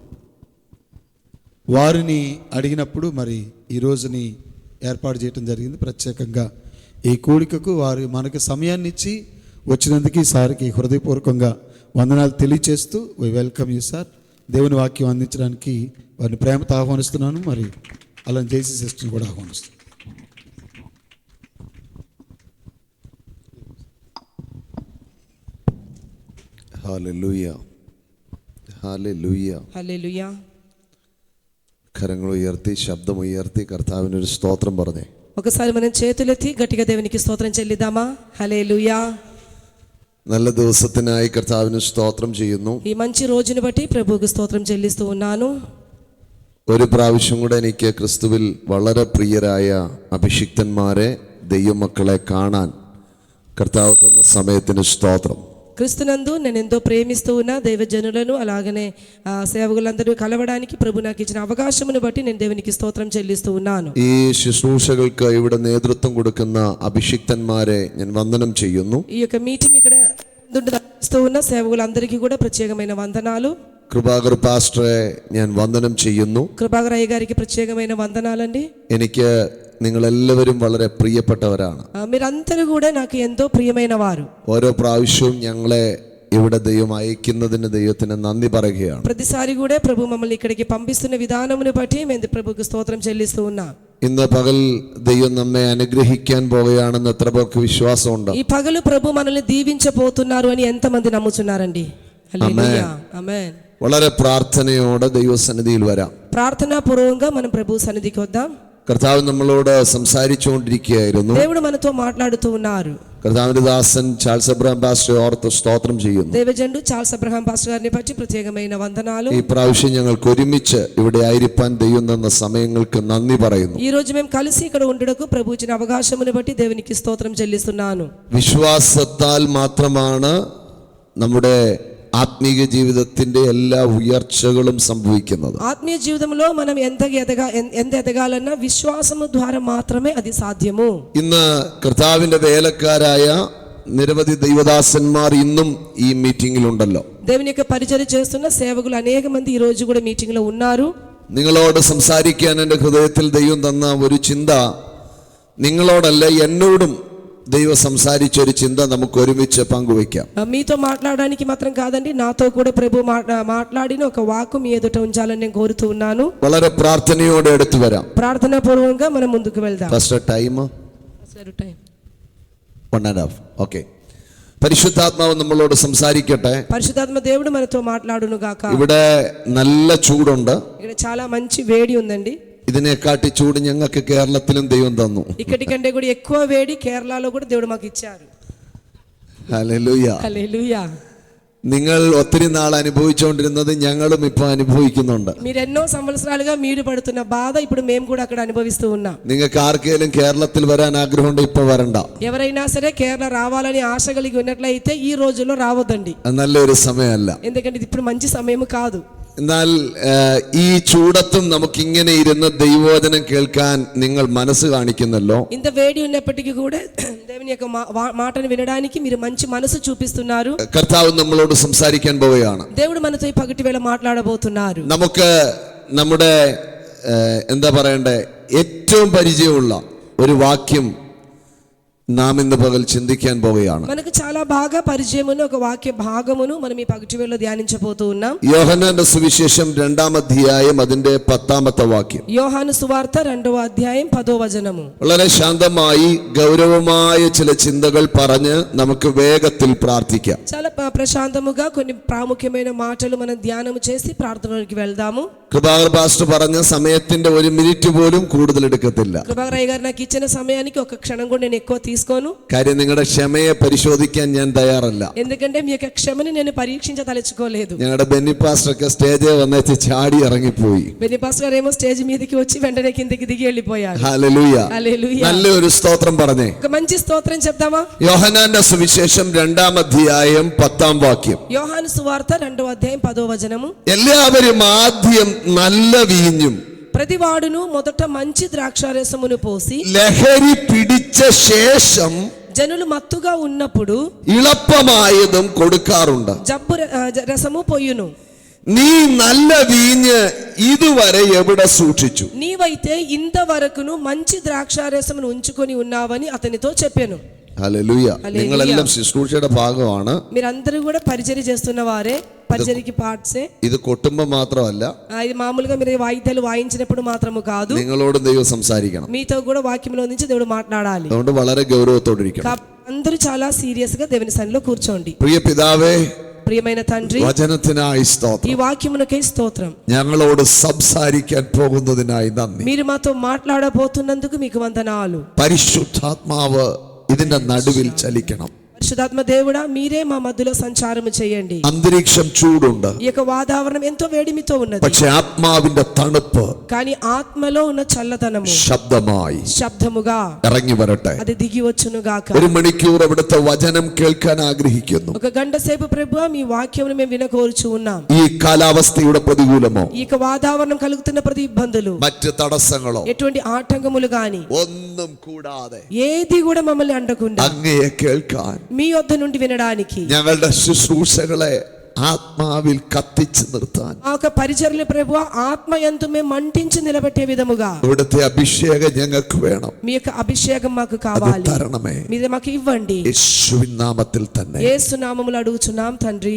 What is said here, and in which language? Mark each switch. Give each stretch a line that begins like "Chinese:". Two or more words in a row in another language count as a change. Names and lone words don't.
Telugu: వారిని అడిగినప్పుడు మరి ఈ రోజుని ఏర్పాటు చేయడం జరిగింది. ప్రత్యేకంగా ఈ కూడికకు వారు మనకు సమయాన్ని ఇచ్చి వచ్చినందుకు ఈసారికి హృదయపూర్వకంగా వందనాలు తెలియచేస్తూ
English: we welcome you sir.
Telugu: దేవుని వాక్యం అందించడానికి వారిని ప్రేమతో ఆహ్వానిస్తున్నాను. మరి అలా జేసీ సిస్టర్ని కూడా ఆహ్వానిస్తున్నాను.
Malayalam: ഹല്ലേലൂയ ഹല്ലേലൂയ ഹല്ലേലൂയ. കരങ്ങൾ ഉയർത്തി ശബ്ദമുയർത്തി കർത്താവിനൊരു സ്തോത്രം പറഞ്ഞേ.
Telugu: ఒకసారి మనం చేతులెత్తి గట్టిగా దేవునికి స్తోత్రం చెల్లిద్దామా? హల్లెలూయా.
Malayalam: നല്ല ദിവസത്തിനായി കർത്താവിന് സ്തോത്രം ചെയ്യുന്നു.
Telugu: ఈ మంచి రోజును బట్టి ప్రభువుకు స్తోత్రం చెల్లిస్తూ ఉన్నాను.
Malayalam: ഒരു പ്രാവശ്യം കൂടെ എനിക്ക് ക്രിസ്തുവിൽ വളരെ പ്രിയരായ അഭിഷിക്തന്മാരെ ദൈവമക്കളെ കാണാൻ കർത്താവ് തന്ന സമയത്തിന് സ്തോത്രം.
Telugu: క్రీస్తునందు నేను ఎంతో ప్రేమిస్తూ ఉన్న దైవజనులను అలాగనే సేవకులందరూ కలవడానికి ప్రభు నాకు ఇచ్చిన అవకాశమును బట్టి నేను దేవునికి స్తోత్రం చెల్లిస్తూ ఉన్నాను.
Malayalam: ഈ ശുശ്രൂഷകൾക്ക് ഇവിടെ നേതൃത്വം കൊടുക്കുന്ന അഭിഷിക്തന്മാരെ ഞാൻ വന്ദനം ചെയ്യുന്നു.
Telugu: ఈ యొక్క మీటింగ్ ఇక్కడ నిర్వహిస్తూ ఉన్న సేవకులందరికీ కూడా ప్రత్యేకమైన వందనాలు.
Malayalam: കൃപാകർ പാസ്റ്ററെ ഞാൻ വന്ദനം ചെയ്യുന്നു.
Telugu: కృపాకర్ అయ్య గారికి ప్రత్యేకమైన వందనాలండి.
Malayalam: എനിക്ക് നിങ്ങളെല്ലാവരും വളരെ പ്രിയപ്പെട്ടവരാണ്.
Telugu: మీరందరూ కూడా నాకు ఎంతో ప్రియమైన వారు.
Malayalam: ഓരോ പ്രാവശ്യവും ഞങ്ങളെ ഇവിടെ ദൈവം അയക്കുന്നതിന് ദൈവത്തിന് നന്ദി പറയുകയാണ്.
Telugu: ప్రతిసారి కూడా ప్రభు మమ్మల్ని ఇక్కడికి పంపిస్తున్న విధానమును బట్టి మేము ప్రభువుకు స్తోత్రం చెల్లిస్తూ ఉన్నాం.
Malayalam: ഇന്ന് പകൽ ദൈവം നമ്മെ അനുഗ്രഹിക്കാൻ പോവുകയാണെന്ന് എത്ര പേർക്ക് വിശ്വാസമുണ്ട്?
Telugu: ఈ పగలు ప్రభు మనల్ని దీవించబోతున్నారు అని ఎంతమంది నమ్ముతున్నారండి? హల్లెలూయా. ఆమేన్.
Malayalam: വളരെ പ്രാർത്ഥനയോടെ ദൈവസന്നിധിയിൽ വരാം.
Telugu: ప్రార్థనా పూర్వకంగా మనం ప్రభు సన్నిధికి వద్దాం.
Malayalam: കർത്താവ് നമ്മളോട് സംസാരിച്ചുകൊണ്ടിരിക്കുകയായിരുന്നു.
Telugu: దేవుడు మనతో మాట్లాడుతూ ఉన్నారు.
Malayalam: കർത്താവിന്റെ ദാസൻ ചാൾസ് അബ്രഹാം പാസ്റ്റർ ഓർത്ത് സ്തോത്രം ചെയ്യുന്നു.
Telugu: దేవజనుడు చార్ల్స్ అబ్రహాం పాస్టర్ గారిని బట్టి ప్రత్యేకమైన వందనాలు.
Malayalam: ഈ പ്രാവശ്യം ഞങ്ങൾക്ക് ഒരുമിച്ച് ഇവിടെ ആയിരിക്കാൻ ദൈവം തന്ന സമയങ്ങൾക്ക് നന്ദി പറയുന്നു.
Telugu: ఈ రోజు మేము కలిసి ఇక్కడ ఉండడకు ప్రభు ఇచ్చిన అవకాశమును బట్టి దేవునికి స్తోత్రం చెల్లిస్తున్నాను.
Malayalam: വിശ്വാസത്താൽ മാത്രമാണ് നമ്മുടെ ആത്മീയ ജീവിതത്തിന്റെ എല്ലാ ഉയർച്ചകളും സംഭവിക്കുന്നത്.
Telugu: ఆత్మీయ జీవితంలో మనం ఎంత ఎదగాలన్నా విశ్వాసము ద్వారా మాత్రమే అది సాధ్యము.
Malayalam: ഇന്ന് കർത്താവിന്റെ വേലക്കാരായ നിരവധി ദൈവദാസന്മാർ ഇന്നും ഈ മീറ്റിംഗിലുണ്ടല്ലോ.
Telugu: దేవుని యొక్క పరిచర్య చేస్తున్న సేవకులు అనేక మంది ఈ రోజు కూడా మీటింగ్ లో ఉన్నారు.
Malayalam: നിങ്ങളോട് സംസാരിക്കാൻ എൻ്റെ ഹൃദയത്തിൽ ദൈവം തന്ന ഒരു ചിന്ത, നിങ്ങളോടല്ല എന്നോടും ദൈവം സംസാരിച്ച ഒരു ചിന്ത നമുക്ക് ഒരുമിച്ച് പങ്കുവയ്ക്കാം.
Telugu: మీతో మాట్లాడడానికి మాత్రం కాదండి, నాతో కూడా ప్రభు మాట్లాడిన ఒక వాక్కు మీ ఎదుట ఉంచాలని నేను కోరుతూ ఉన్నాను.
Malayalam: വളരെ പ്രാർത്ഥനയോടെ എടുത്തു വരാം.
Telugu: ప్రార్థనా పూర్వకంగా మనం ముందుకు వెళ్దాం.
English: first time 1.5. okay.
Malayalam: പരിശുദ്ധാത്മാവ് നമ്മളോട് സംസാരിക്കട്ടെ.
Telugu: పరిశుద్ధాత్మ దేవుడు మనతో మాట్లాడును గాక.
Malayalam: ഇവിടെ നല്ല ചൂടുണ്ട്.
Telugu: ఇక్కడ చాలా మంచి వేడి ఉందండి.
Malayalam: ഇതിനെക്കാട്ടി ചൂട് ഞങ്ങൾക്ക് കേരളത്തിലും ദൈവം തന്നു.
Telugu: ఇక్కడి కంటే కూడా ఎక్కువ వేడి కేరళలో కూడా దేవుడు మాకు ఇచ్చారు.
Malayalam: ഹല്ലേലൂയ.
Telugu: హల్లెలూయా.
Malayalam: നിങ്ങൾ ഒത്തിരി നാൾ അനുഭവിച്ചുകൊണ്ടിരുന്നത് ഞങ്ങളും ഇപ്പൊ അനുഭവിക്കുന്നുണ്ട്.
Telugu: మీరు ఎన్నో సంవత్సరాలుగా మీరు పడుతున్న బాధ ఇప్పుడు మేము కూడా అక్కడ అనుభవిస్తూ ఉన్నాం.
Malayalam: നിങ്ങൾക്ക് ആർക്കെങ്കിലും കേരളത്തിൽ വരാൻ ആഗ്രഹമുണ്ട് ഇപ്പൊ വരണ്ട.
Telugu: ఎవరైనా సరే కేరళ రావాలని ఆశ కలిగి ఉన్నట్లయితే ఈ రోజుల్లో రావద్దండి.
Malayalam: നല്ലൊരു సమയമല്ല.
Telugu: ఎందుకంటే ఇది ఇప్పుడు మంచి సమయం కాదు.
Malayalam: എന്നാൽ ഈ ചൂടത്തും നമുക്കിങ്ങനെ ഇരുന്ന് ദൈവവചനം കേൾക്കാൻ നിങ്ങൾ മനസ്സ് കാണിക്കുന്നല്ലോ.
Telugu: ఇంత వేడి ఉన్నప్పటికీ కూడా దేవుని యొక్క మాటను వినడానికి మీరు మంచి మనసు చూపిస్తున్నారు.
Malayalam: കർത്താവ് നമ്മളോട് സംസാരിക്കാൻ പോവുകയാണ്.
Telugu: దేవుడు మనతో ఈ పగటి వేళ మాట్లాడబోతున్నారు.
Malayalam: നമുക്ക് നമ്മുടെ എന്താ പറയണ്ടേ, ഏറ്റവും പരിചയമുള്ള ഒരു വാക്യം നാം ഇന്ന് പകൽ ചിന്തിക്കാൻ പോവുകയാണ്.
Telugu: మనకు చాలా బాగా పరిచయమున్న ఒక వాక్య భాగమును మనం ఈ పగటి వేళలో ధ్యానించబోతూ ఉన్నాం.
Malayalam: യോഹന്നാന്റെ സുവിശേഷം 2-ാം അധ്യായം അതിന്റെ 10-ാമത്തെ വാക്യം.
Telugu: యోహాను సువార్త 2వ అధ్యాయం 10వ వచనము.
Malayalam: വളരെ ശാന്തമായി ഗൗരവമായ ചില ചിന്തകൾ പറഞ്ഞ് നമുക്ക് വേഗത്തിൽ പ്രാർത്ഥിക്കാം.
Telugu: చాలా ప్రశాంతముగా కొన్ని ప్రాముఖ్యమైన మాటలు మనం ధ్యానం చేసి ప్రార్థనలోకి వెళ్దాము.
Malayalam: കൃപാകർ പാസ്റ്റർ പറഞ്ഞ സമയത്തിന്റെ 1 മിനിറ്റ് പോലും കൂടുതൽ എടുക്കത്തില്ല.
Telugu: కృపాకరయ్య గారు నాకు ఇచ్చిన సమయానికి ఒక క్షణం కూడా నేను ఎక్కువ తీసుకోను.
Malayalam: കാര്യം നിങ്ങളുടെ ക്ഷമയെ പരിശോധിക്കാൻ ഞാൻ തയ്യാറല്ല.
Telugu: ఎందుకంటే మీ యొక్క క్షమని నేను పరీక్షించదలుచుకోలేదు.
Malayalam: ഞങ്ങളുടെ ബെന്നി പാസ്റ്റർക്ക് സ്റ്റേജിൽ വന്നേച്ച് ചാടി ഇറങ്ങിപ്പോയി.
Telugu: బెన్నీ పాస్టర్ గారు ఏమో స్టేజ్ మీదకి వచ్చి వెంటనే కిందకి దిగి వెళ్ళిపోయారు.
Malayalam: ഹല്ലേലൂയ.
Telugu: హల్లెలూయా.
Malayalam: നല്ലൊരു സ്തോത്രം പറഞ്ഞേ.
Telugu: ఒక మంచి స్తోత్రం చెప్దామా?
Malayalam: യോഹന്നാന്റെ സുവിശേഷം 2-ാം അധ്യായം 10-ാം വാക്യം.
Telugu: యోహాను సువార్త 2వ అధ్యాయం 10వ వచనము.
Malayalam: എല്ലാവരും ആദ്യം നല്ല വീഞ്ഞും
Telugu: ప్రతివాడును మొదట మంచి ద్రాక్షారసమును పోసి
Malayalam: ലഹരി പിടിച്ച ശേഷം
Telugu: జనులు మత్తుగా ఉన్నప్పుడు
Malayalam: ഇളപ്പമായതും കൊടുക്കാറുണ്ട്.
Telugu: జబ్బు రసము పొయ్యును.
Malayalam: നീ നല്ല വീഞ്ഞ് ഇതുവരെ എവിടെ സൂക്ഷിച്ചു?
Telugu: నీవైతే ఇంతవరకును మంచి ద్రాక్షారసమును ఉంచుకొని ఉన్నావని అతనితో చెప్పాను.
Malayalam: ഹല്ലേലൂയ. നിങ്ങളെല്ലാം ശുശ്രൂഷയുടെ ഭാഗമാണ്.
Telugu: మీరందరూ కూడా పరిచర్య చేస్తున్న వారే, పరిచర్యకి పార్ట్సే.
Malayalam: ഇത് കൊട്ടുമ്പോ മാത്രമല്ല,
Telugu: ఇది మామూలుగా మీరు వాయిద్యాలు వాయించినప్పుడు మాత్రము కాదు,
Malayalam: നിങ്ങളോട് ദൈവം സംസാരിക്കണം.
Telugu: మీతో కూడా వాక్యంలో నుంచి దేవుడు మాట్లాడాలి.
Malayalam: അതുകൊണ്ട് വളരെ ഗൗരവത്തോടിരിക്കണം.
Telugu: అందరూ చాలా సీరియస్ గా దేవుని సన్నిధిలో కూర్చోండి.
Malayalam: പ്രിയ പിതാവേ,
Telugu: ప్రియమైన తండ్రి,
Malayalam: വചനത്തിനായി
Telugu: ఈ
Malayalam: സ്തോത്രം.
Telugu: వాక్యమునకై స్తోత్రం.
Malayalam: ഞങ്ങളോട് സംസാരിക്കാൻ പോകുന്നതിനായി നന്ദി.
Telugu: మీరు మాతో మాట్లాడబోతున్నందుకు మీకు వందనాలు.
Malayalam: പരിശുദ്ധാത്മാവ് ഇതിന്റെ നടുവിൽ ചലിക്കണം.
Telugu: పరిశుద్ధాత్మ దేవుడా, మీరే మా మధ్యలో సంచారము చేయండి.
Malayalam: അന്തരീക്ഷം ചൂടുണ്ട്,
Telugu: ఈ యొక్క వాతావరణం ఎంతో వేడిమితో ఉన్నది,
Malayalam: പക്ഷെ ആത്മാവിന്റെ തണുപ്പ്
Telugu: కానీ ఆత్మలో ఉన్న చల్లదనము
Malayalam: ശബ്ദമായി
Telugu: శబ్దముగా
Malayalam: ഇറങ്ങി വരട്ടെ.
Telugu: అది దిగి వచ్చును గాక.
Malayalam: 1 മണിക്കൂർ അവിടുത്തെ വചനം കേൾക്കാൻ ആഗ്രഹിക്കുന്നു.
Telugu: ఒక గంట సేపు ప్రభువా మీ వాక్యమును మేము వినకోరుచు ఉన్నాం.
Malayalam: ഈ കാലാവസ്ഥയുടെ പ്രതികൂലമോ
Telugu: ఈ యొక్క వాతావరణం కలుగుతున్న ప్రతి ఇబ్బందులు,
Malayalam: മറ്റ് തടസ്സങ്ങളോ
Telugu: ఎటువంటి ఆటంకములు గాని
Malayalam: ഒന്നും കൂടാതെ
Telugu: ఏది కూడా మమ్మల్ని అంటకుండా
Malayalam: അങ്ങയെ കേൾക്കാൻ,
Telugu: మీ యొద్ద నుండి వినడానికి,
Malayalam: ഞങ്ങളുടെ ശുശ്രൂഷകളെ ആത്മാവിൽ കത്തിച്ചു നിർത്താൻ,
Telugu: ఆ యొక్క పరిచర్యలు ప్రభువా ఆత్మయందు మేము మంటించి నిలబెట్టే విధముగా
Malayalam: ഇവിടുത്തെ അഭിഷേകം ഞങ്ങൾക്ക് വേണം.
Telugu: మీ యొక్క అభిషేకం మాకు
Malayalam: അത്
Telugu: కావాలి.
Malayalam: തരണമേ,
Telugu: మీరు మాకు ఇవ్వండి.
Malayalam: യേശുവിൻ നാമത്തിൽ തന്നെ.
Telugu: యేసు నామములో అడుగుచున్నాం తండ్రి.